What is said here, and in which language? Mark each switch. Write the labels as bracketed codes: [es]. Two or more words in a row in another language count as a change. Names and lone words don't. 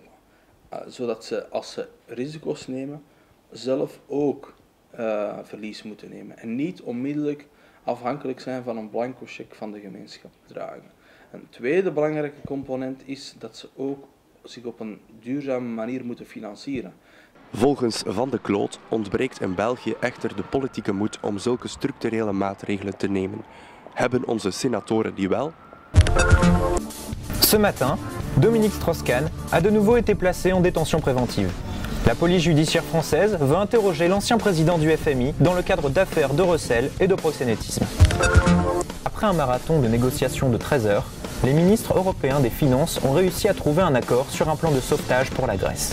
[nl] Zodat ze, als ze risico's nemen, zelf ook verlies moeten nemen en niet onmiddellijk afhankelijk zijn van een blanco cheque van de gemeenschap dragen. Een tweede belangrijke component is dat ze ook zich op een duurzame manier moeten financieren. Volgens Van de Cloot ontbreekt in België echter de politieke moed om zulke structurele maatregelen te nemen. Hebben onze senatoren die wel? [fr] Ce matin, Dominique Strauss-Kahn a de nouveau été placé en détention préventive. La police judiciaire française veut interroger l'ancien président du FMI dans le cadre d'affaires de recel et de proxénétisme. Après un marathon de négociations de 13 heures, les ministres européens des Finances ont réussi à trouver un accord sur un plan de sauvetage pour la Grèce.